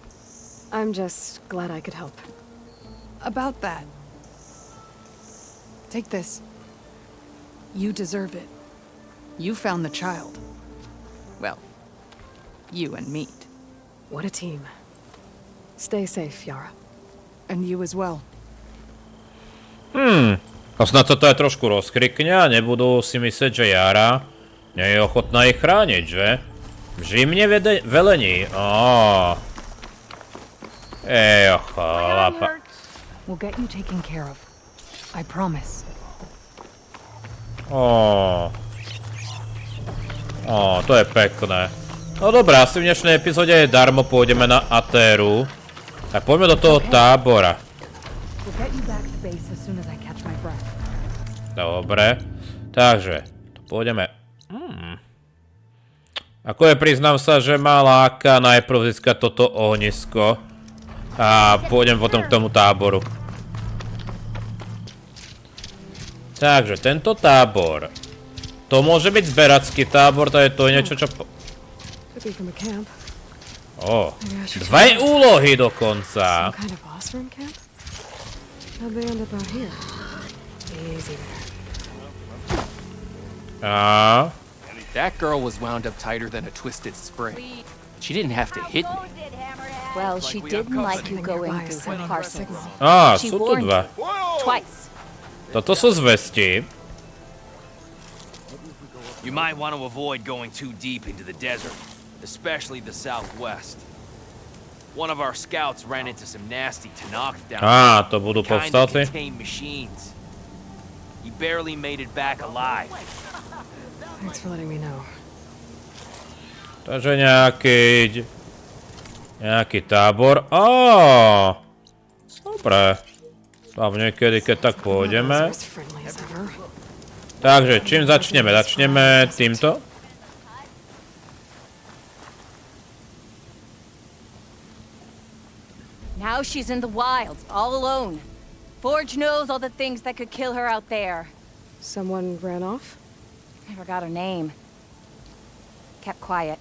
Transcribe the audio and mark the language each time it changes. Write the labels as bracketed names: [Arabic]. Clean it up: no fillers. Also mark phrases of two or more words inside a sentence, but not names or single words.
[English] I'm just glad I could help. About that. Take this. You deserve it. You found the child. Well, you and Meat. What a team. Stay safe, Yara. And you as well. [Slovak] A snad sa to aj trošku rozkrikne a nebudú si myslieť, že Yara nie je ochotná ich chrániť, že? Vžimne velení. Chlapa. [English] We'll get you taken care of. I promise. [Slovak] To je pekné. No dobré, asi v dnešnej epizóde je darmo, pôjdeme na Atéru. Tak poďme do toho tábora. Dobre. Takže, tu pôjdeme. Ako je, priznám sa, že ma láka najprv získať toto ohnisko. A pôjdem potom k tomu táboru. Takže, tento tábor. To môže byť zberacký tábor, to je niečo, čo... Dve úlohy dokonca. [English] That girl was wound up tighter than a twisted spring. She didn't have to hit me. Well, she didn't like you going through her parcels. She [Slovak] Sú tu [English] warned [Slovak] dva. [English] you twice. [Slovak] Toto sú zvesti. [English] You might want to avoid going too deep into the desert, especially the southwest. One of our scouts ran into some nasty Tanakh down there. [Slovak] To budú [English] Kinda [Slovak] povstalci. [English] contained machines. He barely made it back alive. Thanks for letting me know. [Slovak] Takže nejaký tábor. Dobre. Tam niekedy, keď tak pôjdeme. Takže, čím začneme? Začneme týmto. [English] Now she's in the wilds, all alone. Forge knows all the things that could kill her out there. Someone ran off? I forgot her name. Kept quiet.